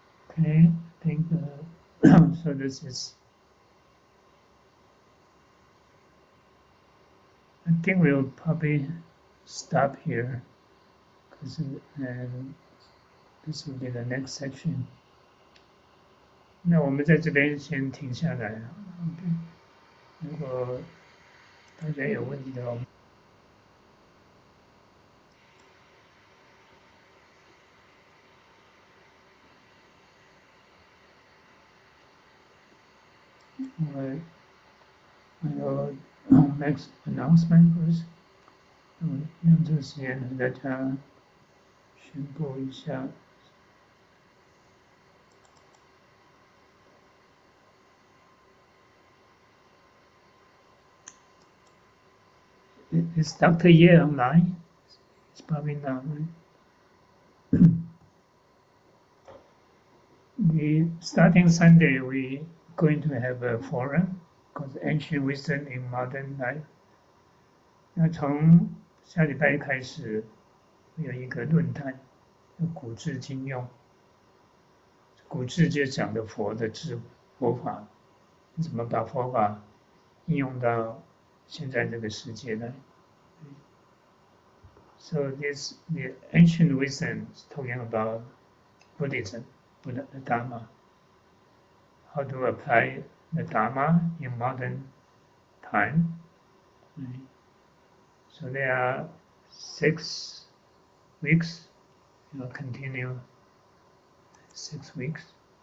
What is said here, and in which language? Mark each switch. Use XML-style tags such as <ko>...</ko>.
<en>Okay, I think so. This is. I think we'll probably stop here because this will be the next section.</en> <zh>那我们在这边先停下来。如果大家有问题的话，我</zh> <en>next announcement first，</en> <zh>用这个时间和大家宣布一下。</zh> <en>Is Dr. Ye online? It's probably not, right? Starting Sunday, we're going to have a forum called Ancient Wisdom in Modern Life.</en> <zh>那从下礼拜开始，有一个论坛，古至今用，古智就讲的佛的佛法，怎么把佛法应用到现在这个世界来。</zh> <en>So the ancient wisdom is talking about Buddhism, Buddha, the Dharma, how to apply the Dharma in modern time. So there are 6 weeks, continue 6 weeks.</en>